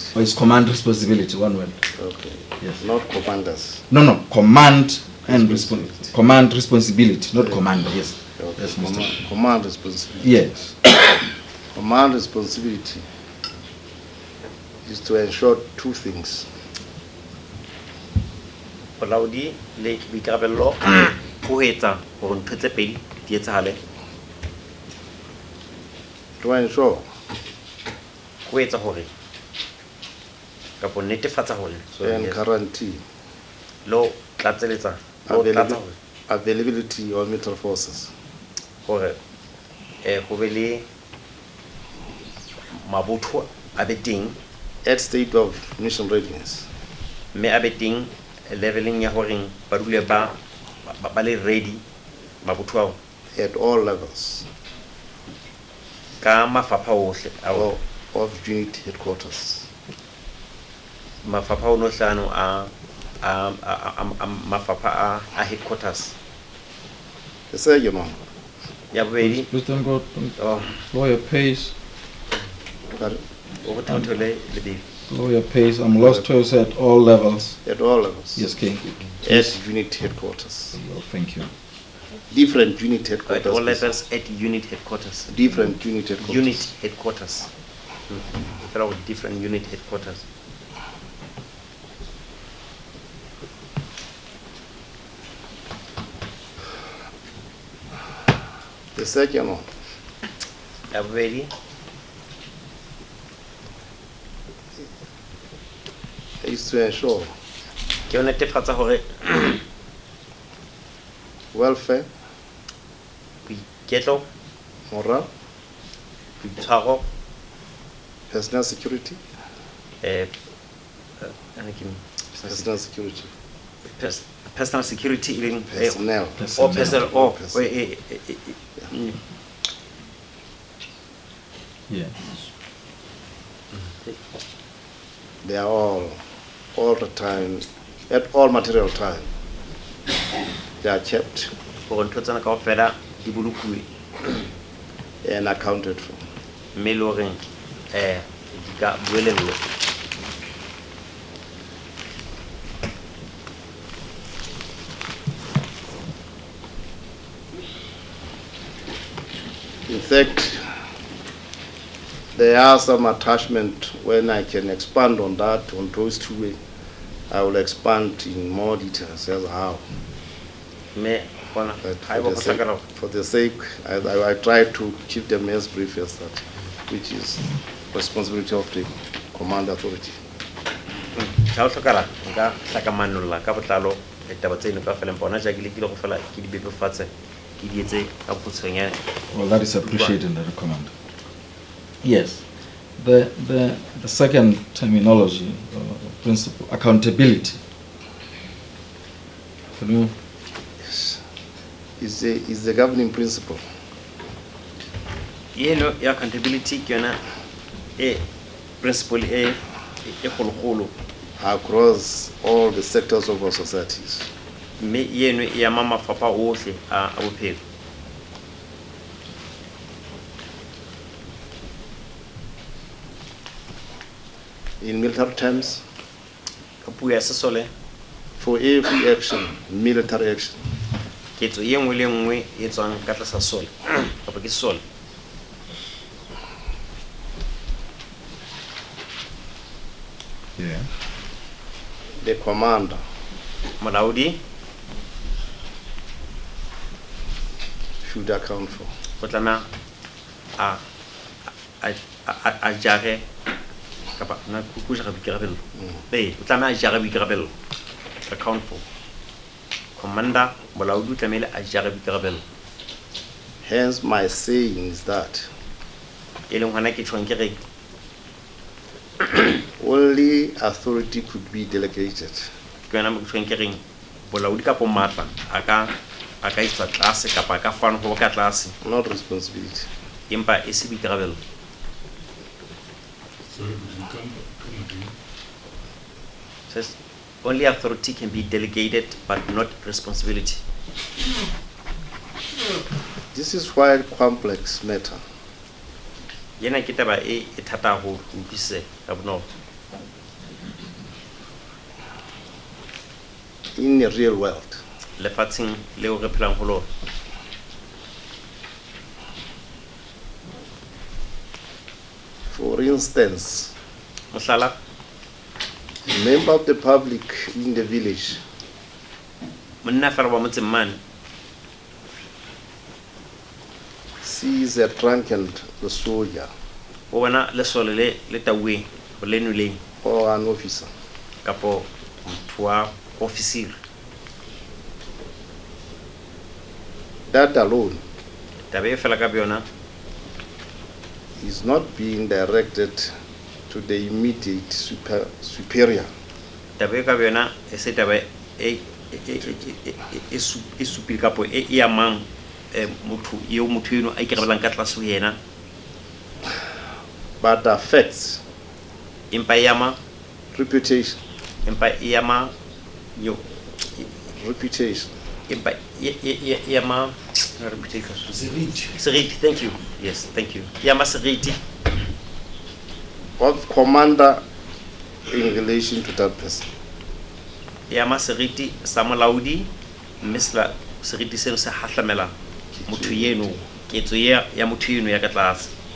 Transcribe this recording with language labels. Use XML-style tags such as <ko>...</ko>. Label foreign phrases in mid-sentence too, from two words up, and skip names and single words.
<en>Or is command responsibility one word? Okay. Yes. Not commanders. No. Command and responsibility. Command responsibility, not commander. Yes. Okay. Yes, Mr. Command responsibility. Yes. Command responsibility is to ensure two things.</en> <st>bolaodi le boikarabello ho etsa hore ntho tse pedi di etsahale.</st> <en>To ensure</en> <st>Ho etsa hore kapo netefatsa hore</st> <en>and guarantee</en> <st>lo tlatseletsa</st> <en>availability of military forces</en> <st>hore ho be le mabotho a be teng</st> <en>at state of mission readiness</en> <st>mme a be teng leveling ya hore ba dule ba le ready mabotho ao</st> <en>at all levels</en> <st>ka mafapha ohle</st> <en>of unit headquarters.</en> <st>Mafapha ono hlano a mafapha a headquarters.</st> <en>The second one.</en> <st>Ya bobedi</st> <en>Lieutenant God, lawyer pays.</en> <st>o thotole le be</st> <en>Lawyer pays. I'm lost to us at all levels. At all levels. Yes, King. At unit headquarters. Oh, thank you. Different unit headquarters. at all levels at unit headquarters. Different unit headquarters. Unit headquarters. Fellow different unit headquarters. The second one.</en> <st>Ya bobedi</st> <en>Is to ensure</en> <st>ke ho netefatsa hore</st> <en>welfare,</en> <st>boiketlo,</st> <en>morale,</en> <st>boitshwaro,</st> <en>personal security, personal security, personal security even personnel, or personal or Yeah. they are all the time, at all material time, they are kept</en> <st>hore ntho tsena kaofela di bolokuwe</st> <en>and accounted for.</en> <st>mme le hore di ka buelellwa.</st> <en>In fact, there are some attachment when I can expand on that, on those two, I will expand in more details as how.</en> <st>mme bona</st> <en>But</en> <st>ha eba go</st> <en>for the sake, I try to keep them as brief as that, which is responsibility of the command authority.</en> <st>ha o hlokala nka hlakamanolla ka botlalo taba tseno ka fela bona ja ke le go fela ke di bepefatse ke di etse ka botshwenyane.</st> <en>Well, that is appreciated, the commander. Yes. The second terminology, principle, accountability. Can you? Yes. Is the governing principle.</en> <st>Yeno ya accountability ke yona principle kgolokgolo</st> <en>Across all the sectors of our societies.</en> <st>mme yeno ya mafapha ohle a bophelo.</st> <en>In military terms,</en> <st>Ka puo ya sesole</st> <en>for every action, military action,</en> <st>ketso ye nngwe le nngwe e tswang ka tlasa sole kapa ke sole</st> <en>Yeah. the commander</en> <st>molaodi</st> <en>should account for.</en> <st>o tlameha a jare kapa na ku jara boikarabello o tlameha a jare boikarabello</st> <en>account for.</en> <st>Commander molaodi o tlamehile a jare boikarabello.</st> <en>Hence my saying is that</en> <st>e leng hona ke tshwang ke re</st> <en>only authority could be delegated.</en> <st>ke yona mo ke reng bolaodi ka matla a ka iswa tlase kapa a ka fana go ka tlase</st> <en>Not responsibility.</en> <st>empa e se boikarabelo.</st> <en>Sorry, but you come again. Says only authority can be delegated but not responsibility. This is quite complex matter.</en> <st>Yena ke taba e thata go utlwisisa ka bonolo.</st> <en>In the real world,</en> <st>Lefatsheng leo re phelang go lona.</st> <en>for instance,</en> <st>Mohlala,</st> <en>a member of the public in the village</en> <st>monna fela wa motseng mane</st> <en>sees a drunken soldier</en> <st>o bona lesole le tauweng go lenweleng</st> <en>or an officer.</en> <st>kapo motho wa ofisiri.</st> <en>That alone</en> <st>Taba e fela ka yona</st> <en>is not being directed to the immediate superior.</en> <st>taba e ka yona e se taba e supile kapo e amang motho eno a ikarabelang ka tlase ho yena,</st> <en>But affects</en> <st>empa e ama</st> <en>reputation. Reputation.</en> <st>empa e ama seriti.</st> <en>Thank you. Yes, thank you.</en> <st>E ama seriti</st> <en>Of commander in relation to that person.</en> <st>e ama seriti sa molaodi mme seriti seno se hatlamela motho eno, ketso ya motho eno ya ka tlase.</st>